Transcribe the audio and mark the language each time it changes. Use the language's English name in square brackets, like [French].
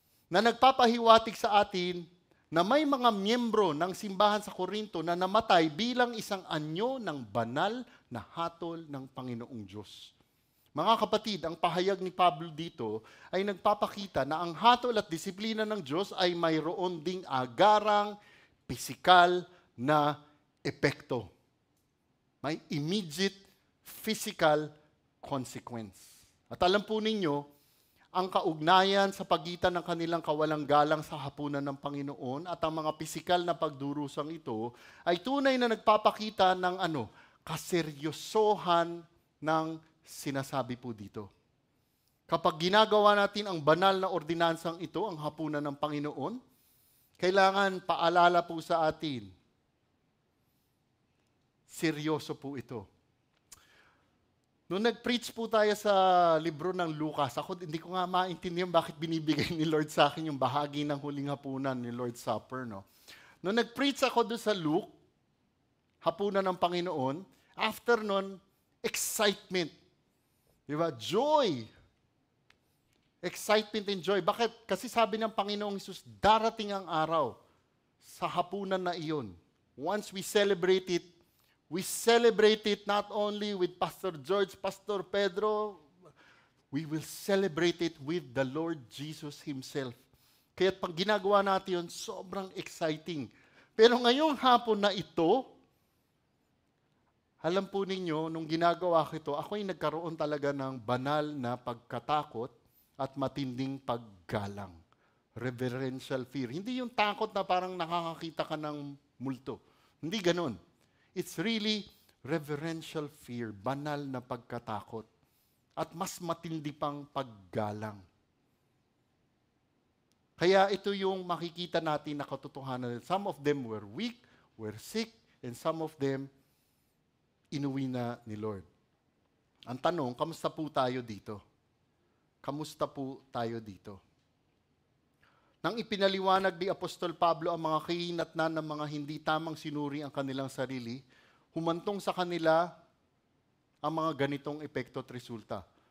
[Filipino] Na nagpapahiwatig sa atin na may mga miyembro ng simbahan sa Korinto na namatay bilang isang anyo ng banal na hatol ng Panginoong Diyos. Mga kapatid, ang pahayag ni Pablo dito ay nagpapakita na ang hatol at disiplina ng Diyos ay mayroon ding agarang, pisikal na epekto. [English] May immediate physical consequence. [Filipino] At alam po ninyo, ang kaugnayan sa pagitan ng kanilang kawalang galang sa hapunan ng Panginoon at ang mga pisikal na pagdurusang ito ay tunay na nagpapakita ng kaseryosohan ng sinasabi po dito. Kapag ginagawa natin ang banal na ordinansang ito, ang hapunan ng Panginoon, kailangan paalala po sa atin, seryoso po ito. Nung nag-preach po tayo sa libro ng Lucas, ako hindi ko nga maintindihan bakit binibigay ni Lord sa akin yung bahagi ng huling hapunan ni Lord's Supper. No? Nung nag-preach ako doon sa Luke, hapunan ng Panginoon, after nun, excitement. Diba? Joy. [English] Excitement and joy. [Filipino] Bakit? Kasi sabi ng Panginoong Hesus, darating ang araw sa hapunan na iyon. [English] Once we celebrate it not only with Pastor George, Pastor Pedro, we will celebrate it with the Lord Jesus Himself. [Filipino] Kaya pag ginagawa natin yun, sobrang exciting. Pero ngayong hapon na ito, alam po ninyo, nung ginagawa ko ito, ako'y nagkaroon talaga ng banal na pagkatakot at matinding paggalang. [English] Reverential fear. [Filipino] Hindi yung takot na parang nakakakita ka ng multo. Hindi ganun. [English] It's really reverential fear, [Filipino] banal na pagkatakot, at mas matindi pang paggalang. Kaya ito yung makikita natin na katotohanan. [English] Some of them were weak, were sick, and some of them [Filipino] inuwi na ni Lord. Ang tanong, kamusta po tayo dito? Kamusta po tayo dito? Nang ipinaliwanag ni Apostol Pablo ang mga kahinatnan ng mga hindi tamang sinuri ang kanilang sarili, humantong sa kanila ang mga ganitong epekto at resulta.